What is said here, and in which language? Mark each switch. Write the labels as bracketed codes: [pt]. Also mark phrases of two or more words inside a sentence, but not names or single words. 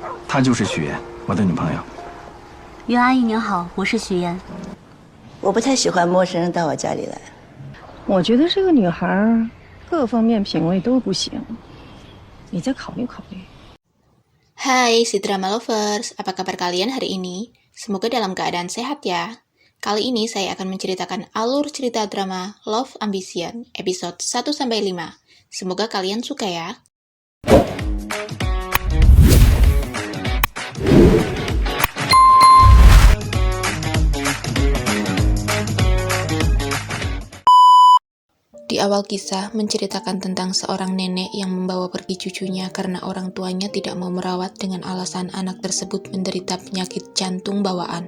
[zh] 她就是许妍，我的女朋友。袁阿姨您好，我是许妍。我不太喜欢陌生人到我家里来。我觉得这个女孩各方面品味都不行，你再考虑考虑。 [id] Hai si [en] drama lovers, [id] apa kabar kalian hari ini? Semoga dalam keadaan sehat ya. Kali ini saya akan menceritakan alur cerita drama Love Ambition episode 1-5. Semoga kalian suka ya. Di awal kisah menceritakan tentang seorang nenek yang membawa pergi cucunya karena orang tuanya tidak mau merawat dengan alasan anak tersebut menderita penyakit jantung bawaan.